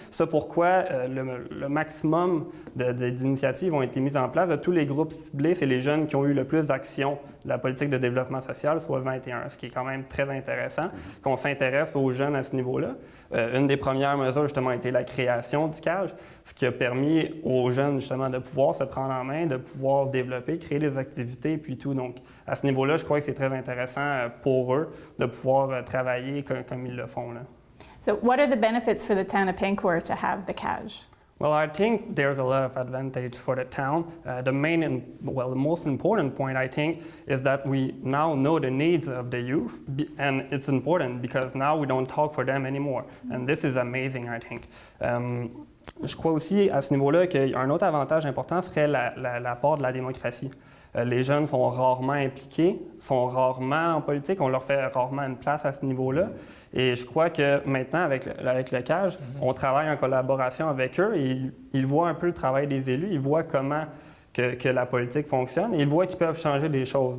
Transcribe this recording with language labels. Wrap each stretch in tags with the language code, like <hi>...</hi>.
<fr>C'est pourquoi le maximum d'initiatives ont été mises en place. De tous les groupes ciblés, c'est les jeunes qui ont eu le plus d'actions de la politique de développement social, soit 21, ce qui est quand même très intéressant, qu'on s'intéresse aux jeunes à ce niveau-là. Une des premières mesures, justement, a été la création du CAGE, ce qui a permis aux jeunes, justement, de pouvoir se prendre en main, de pouvoir développer, créer des activités, puis tout. Donc, à ce niveau-là, je crois que c'est très intéressant pour eux de pouvoir travailler comme ils le font, là.</fr> <en>So what are the benefits for the town of Pancourt to have the CAGE? Well, I think there's a lot of advantage for the town. The most important point, I think, is that we now know the needs of the youth, and it's important because now we don't talk for them anymore. And this is amazing, I think.</en> <fr>Je crois aussi, à ce niveau-là, qu'un autre avantage important serait l'apport de la démocratie. Les jeunes sont rarement impliqués, sont rarement en politique, on leur fait rarement une place à ce niveau-là. Et je crois que maintenant, avec le CAGE, on travaille en collaboration avec eux et ils voient un peu le travail des élus, ils voient comment que la politique fonctionne et ils voient qu'ils peuvent changer des choses.</fr>